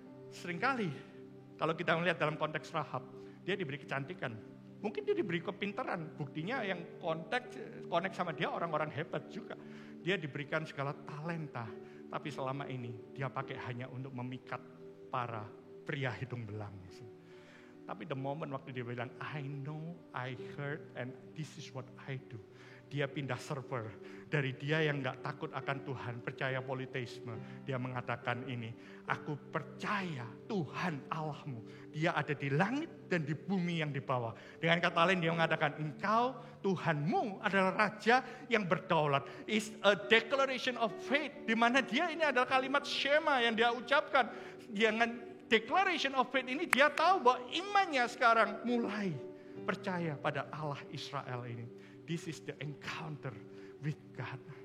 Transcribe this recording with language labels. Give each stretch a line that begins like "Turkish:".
Indonesian: Seringkali, kalau kita melihat dalam konteks Rahab, dia diberi kecantikan. Mungkin dia diberi kepintaran, buktinya yang connect sama dia orang-orang hebat juga. Dia diberikan segala talenta, tapi selama ini dia pakai hanya untuk memikat para pria hidung belang. Tapi
English: the moment
Indonesian: waktu dia bilang,
English: I know, I heard, and this is what I do.
Indonesian: Dia pindah server, dari dia yang gak takut akan Tuhan, percaya politeisme. Dia mengatakan ini, aku percaya Tuhan Allahmu. Dia ada di langit dan di bumi yang di bawah. Dengan kata lain dia mengatakan, engkau Tuhanmu adalah Raja yang berdaulat.
English: It's a declaration of faith.
Indonesian: Di mana dia ini adalah kalimat Shema yang dia ucapkan. Dengan
English: declaration of faith
Indonesian: ini dia tahu bahwa imannya sekarang mulai percaya pada Allah Israel ini.
English: This is the encounter with God.